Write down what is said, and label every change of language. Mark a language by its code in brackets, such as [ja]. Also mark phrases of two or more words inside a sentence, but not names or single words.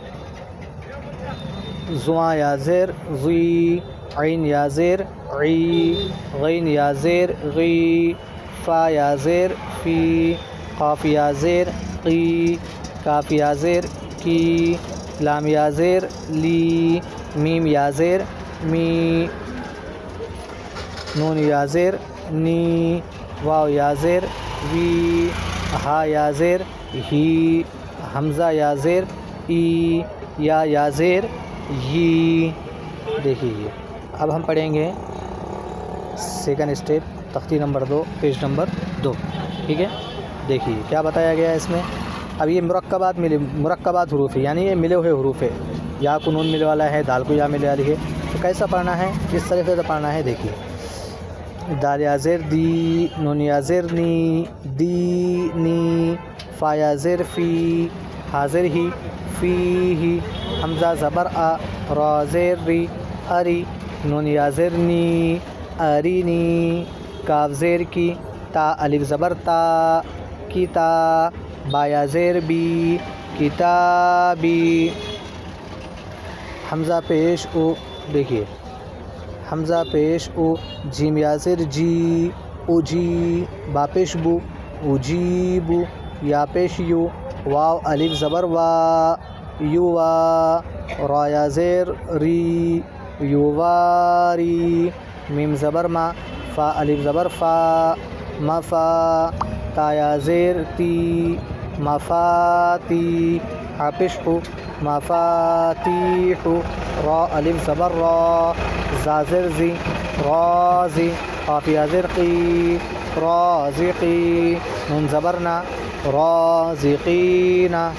[ur] زواں یا زر زی، عین یا زر عی، غین یا زر غی، فا یا زر فی، قاف یا زر قی، کاف یا زر کی، لام یا زر لی، میم یا زر می، نون یا زر نی، واو یا زر وی، ہا یا زر ہی، حمزہ یا زر ای، یا زر یی. دیکھیے اب ہم پڑھیں گے [en] second step [ur] تختی نمبر 2 [en] page number [ur] 2. ٹھیک ہے. دیکھیے کیا بتایا گیا ہے اس میں. اب یہ مرکبات حروف ہے، یعنی یہ ملے ہوئے حروف ہے. یا کو نون ملے والا ہے، دال کو یا ملے والی ہے. تو کیسا پڑھنا ہے، کس طریقے سے پڑھنا ہے. دیکھیے دال یا زر دی، نون یا زر نی، دی نی، فا یا زر فی، حاضر ہی، فی ہی، حمزہ زبر آ، را زر ری، اری، نون یا زر نی، ارینی، کاف زیر کی، تا الف زبر تا، کی تا، با یا زیر بی، کتابی، حمزہ پیش او. دیکھیے حمزہ پیش او، جیم یا زر جی، اجی، با پیش بو، اجیبو، یا پیش یو، واو الف زبر وا، یوا، را یا زیر ری، یواری، میم زبر ما، فا الف زبر فا، مفا، تا یا زیر تی، مفاتی، حافش ہو، مفاتیح، را الف زبر را، زا زر زی، رازی، قاف یا زر قی، رازقی، نون زبرنا، رازقین،